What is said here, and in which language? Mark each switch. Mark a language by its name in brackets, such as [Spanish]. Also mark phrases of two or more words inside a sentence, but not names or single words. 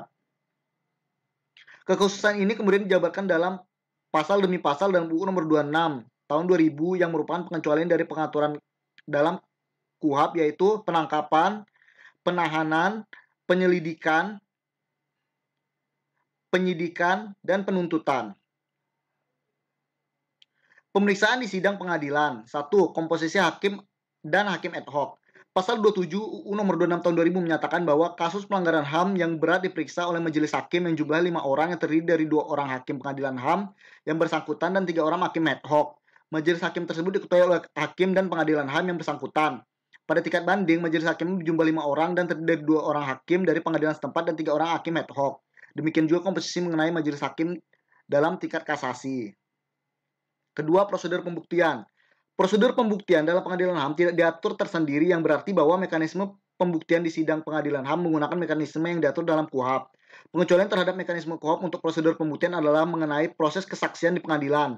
[Indonesian] Kekhususan ini kemudian dijabarkan dalam pasal demi pasal dalam UU Nomor 26 Tahun 2000 yang merupakan pengecualian dari pengaturan dalam KUHP, yaitu penangkapan, penahanan, penyelidikan, penyidikan, dan penuntutan. Pemeriksaan di sidang pengadilan. 1. Komposisi hakim dan hakim [Latin] ad hoc. [Indonesian] Pasal 27 UU Nomor 26 Tahun 2000 menyatakan bahwa kasus pelanggaran HAM yang berat diperiksa oleh majelis hakim yang jumlahnya 5 orang yang terdiri dari 2 orang hakim pengadilan HAM yang bersangkutan dan 3 orang hakim [Latin] ad hoc. [Indonesian] Majelis hakim tersebut diketuai oleh hakim dan pengadilan HAM yang bersangkutan. Pada tingkat banding, majelis hakim berjumlah 5 orang dan terdiri dari 2 orang hakim dari pengadilan setempat dan 3 orang hakim [Latin] ad hoc. [Indonesian] Demikian juga komposisi mengenai majelis hakim dalam tingkat kasasi. Kedua, prosedur pembuktian. Prosedur pembuktian dalam pengadilan HAM tidak diatur tersendiri, yang berarti bahwa mekanisme pembuktian di sidang pengadilan HAM menggunakan mekanisme yang diatur dalam KUHP. Pengecualian terhadap mekanisme KUHP untuk prosedur pembuktian adalah mengenai proses kesaksian di pengadilan.